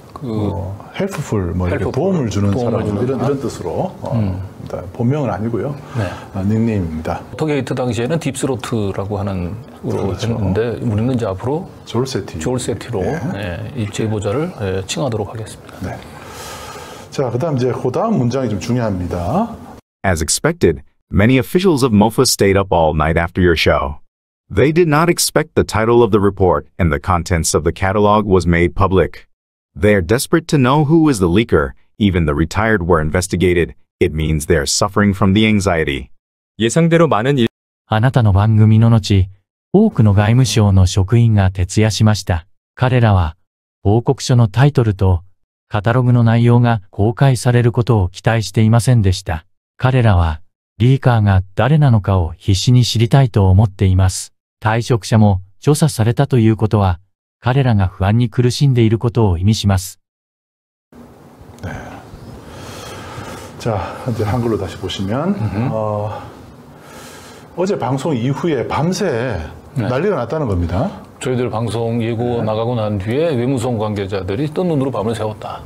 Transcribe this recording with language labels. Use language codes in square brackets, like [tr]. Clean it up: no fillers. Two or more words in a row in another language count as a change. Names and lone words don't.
[ko] 헬프풀, 뭐 이렇게 도움을 주는 사람 이런 뜻으로 본명은 아니고요. 닉네임입니다. 워터게이트 당시에는 딥스로트라고 하는 으로 했는데 우리는 이제 앞으로 졸세티로 이 제보자를 칭하도록 하겠습니다. 네. 자, 그다음 이제 그다음 문장이 좀 중요합니다. [en] As expected, many officials of MOFA stayed up all night after your show. They did not expect the title of the report and the contents of the catalog was made public. They are desperate to know who is the leaker. Even the retired were investigated. It means they are suffering from the anxiety. [ko] 예상대로 많은 [ja] あなたの番組の後、多くの外務省の職員が徹夜しました。彼らは、報告書のタイトルと、カタログの内容が公開されることを期待していませんでした。彼らは、リーカーが誰なのかを必死に知りたいと思っています。退職者も調査されたということは、彼らが不安に苦しんでいることを意味します。 [ko] 네. 자, 이제 한글로 다시 보시면 어제 방송 이후에 밤새 난리가 났다는 겁니다. 저희들 방송 예고 나가고 난 뒤에 외무성 관계자들이 뜬 눈으로 밤을 새웠다.